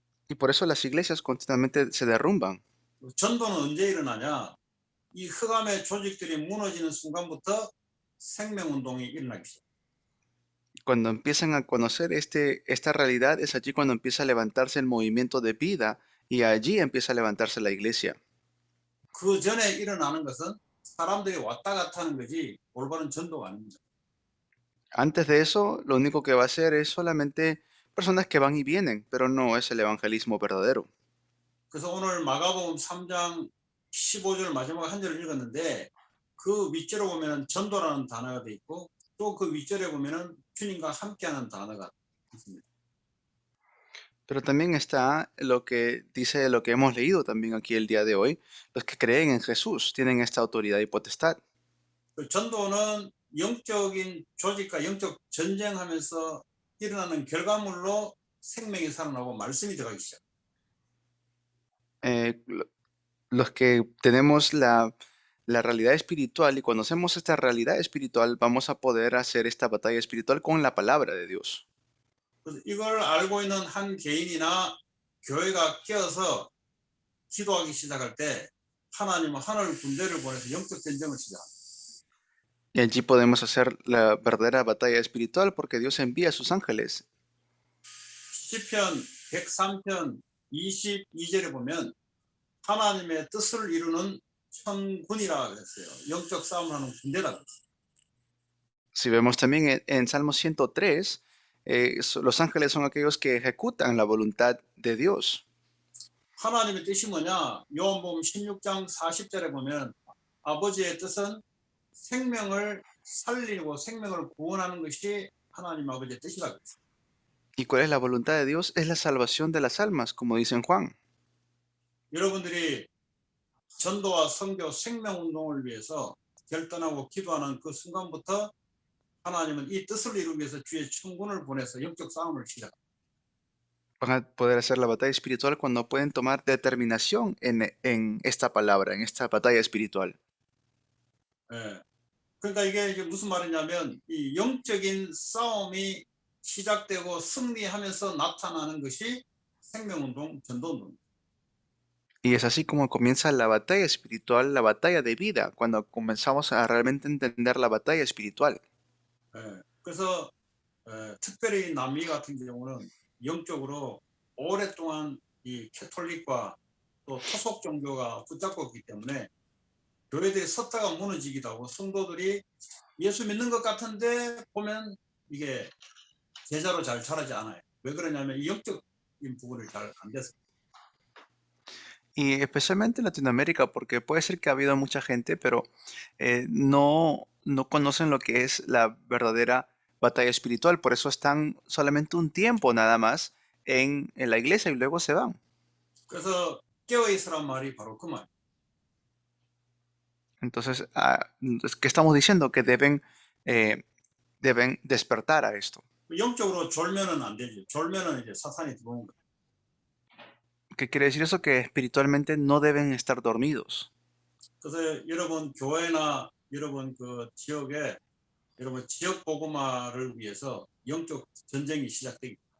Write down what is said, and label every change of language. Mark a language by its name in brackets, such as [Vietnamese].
[Spanish] Y por eso las iglesias continuamente se derrumban. [Korean] 전도는 언제 일어나냐? 이 흑암의 조직들이 무너지는 순간부터 생명운동이 일어나기 시작. [Spanish] Cuando empiezan a conocer esta realidad, es allí cuando empieza a levantarse el movimiento de vida y allí empieza a levantarse la iglesia. [Korean] 그 전에 일어나는 것은 사람들이 왔다 갔다 하는 거지 올바른 전도가 아닙니다. [Spanish] Antes de eso, lo único que va a hacer es solamente personas que van y vienen, pero no es el evangelismo verdadero. [Korean] 그래서 오늘 마가복음 3장 15절 마지막 한 절을 읽었는데 그 윗절에 보면은 전도라는 단어가 돼 있고 또 그 윗절에 보면은 주님과 함께하는 단어가 있습니다. [Spanish] Pero también está lo que dice, lo que hemos leído también aquí el día de hoy. Los que creen en Jesús tienen esta autoridad y potestad. [Korean] 그 전도는 영적인 조직과 영적 전쟁하면서 일어나는 결과물로 생명이 살아나고 말씀이 들어가기 시작. [Spanish] Los que tenemos la realidad espiritual y conocemos esta realidad espiritual, vamos a poder hacer esta batalla espiritual con la palabra de Dios. [Korean] 그래서 이걸 알고 있는 한 개인이나 교회가 끼어서 기도하기 시작할 때 하나님은 하늘 군대를 보내서 영적 전쟁을 시작합니다. [Spanish] Y allí podemos hacer la verdadera batalla espiritual porque Dios envía a sus ángeles. [Korean] 시편 103편 22절에 보면 하나님의 뜻을 이루는 천군이라 그랬어요. 영적 싸움을 하는 군대라 그랬어요. [Spanish] Si vemos también en Salmo 103, los ángeles son aquellos que ejecutan la voluntad de Dios. [Korean] 하나님의 뜻이 뭐냐? 요한복음 16장 40절에 보면 아버지의 뜻은 생명을 살리고 생명을 구원하는 것이 하나님 아버지의 뜻이라 그랬어요. [Spanish] ¿Y cuál es la voluntad de Dios? Es la salvación de las almas, como dice en Juan. [Korean] 여러분들이 전도와 선교 생명 운동을 위해서 결단하고 기도하는 그 순간부터 하나님은 이 뜻을 이루기 위해서 주의 천군을 보내서 영적 싸움을 시작합니다. [Spanish] Van a poder hacer la batalla espiritual cuando pueden tomar determinación en esta palabra, en esta batalla espiritual. [Korean] 예. 그러니까 이게 무슨 말이냐면 이 영적인 싸움이 시작되고 승리하면서 나타나는 것이 생명운동, 전도운동. [Spanish] Y es así como comienza la batalla espiritual, la batalla de vida, cuando comenzamos a realmente entender la batalla espiritual. [Korean] 예. 그래서 특별히 남미 같은 경우는 영적으로 오랫동안 이 캐톨릭과 또 토속 종교가 붙잡고 있기 때문에 교회들이 섰다가 무너지기도 하고 성도들이 예수 믿는 것 같은데 보면 이게 제자로 잘 자라지 않아요. 왜 그러냐면 이 영적인 부분을 잘 안 돼서. [Spanish] Y especialmente en Latinoamérica, porque puede ser que ha habido mucha gente, pero no conocen lo que es la verdadera batalla espiritual. Por eso están solamente un tiempo nada más en la iglesia y luego se van. [Korean] 그래서 깨어 있으란 말이 바로 그 말. [Spanish] Entonces, ¿qué estamos diciendo? Que deben despertar a esto. [Korean] 영적으로 졸면은 안 되죠. 졸면은 이제 사탄이 들어오는 거예요. [Spanish] ¿Qué quiere decir eso? Que espiritualmente no deben estar dormidos. [Korean] 그래서 여러분 교회나 여러분 그 지역에 여러분 지역 복음화를 위해서 영적 전쟁이 시작되기.